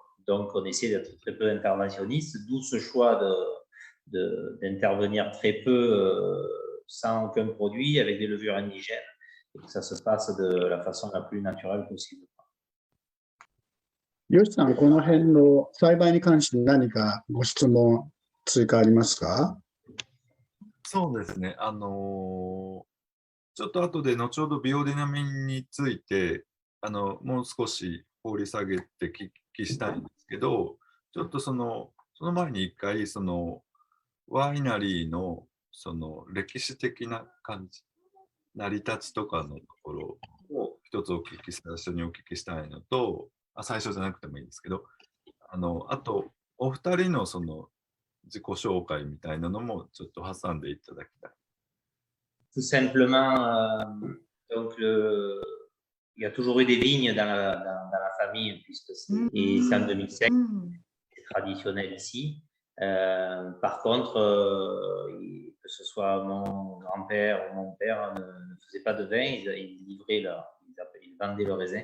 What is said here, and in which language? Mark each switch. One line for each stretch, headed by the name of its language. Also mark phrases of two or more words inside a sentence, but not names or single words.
French: Donc, on essaie d'être très peu interventionniste, d'où ce choix d'intervenir très peu sans aucun produit avec des levures indigènes et que ça se passe de la façon la plus naturelle possible.
Japanese: よしさん、この辺の栽培に関して何かご質問、追加ありますか。そうですね。ちょっと後で後ほどビオディナミンについてもう少し掘り下げて聞きしたいんですけど、ちょっとその前に一回ワイナリーの歴史的な感じ、成り立ちとかのところを一つ最初にお聞きしたいのと、最初じゃなくてもいいんですけど、あとお二人の自己紹介みたいなのもちょっと挟んでいただきたい。
French: Tout simplement, Donc, il y a toujours eu des vignes dans la famille, puisque c'est en 2005, c'est traditionnel ici. Par contre, que ce soit mon grand-père ou mon père ne faisaient pas de vin, ils vendaient le raisin.